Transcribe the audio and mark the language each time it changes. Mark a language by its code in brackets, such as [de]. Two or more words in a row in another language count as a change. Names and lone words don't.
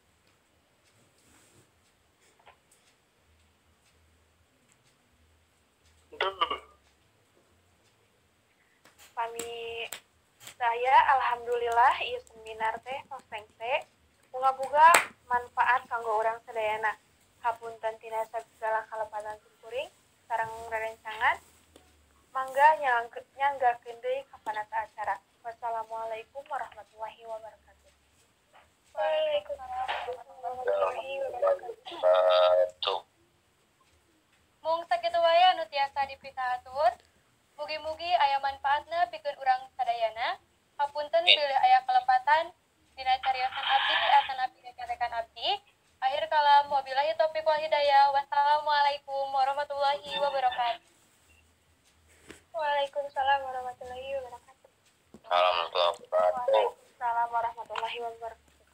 [su] Pami saya alhamdulillah ieu seminar teh soseng teh boga manfaat kanggo urang sadayana. Hapunten tina sagala kalepatan kuring sareng rerencangan. Mangga nyanggakeun deui ka panata acara. [ar] والسلام عليكم ورحمة الله وبركاته. وعليكم السلام ورحمة الله وبركاته. [su] Mung sakitu wae anu tiasa dipitahatur. Mugi-mugi aya manfaatna pikeun urang sadayana. Hapunten bilih aya kalepatan dina cariosan abdi asana pirekan abdi. [ar] آخر الكلام وبالله التوفيق والهداية. والسلام عليكم ورحمة الله وبركاته. وعليكم السلام ورحمة الله وبركاته. Alhamdulillah. وعليكم السلام ورحمة الله وبركاته.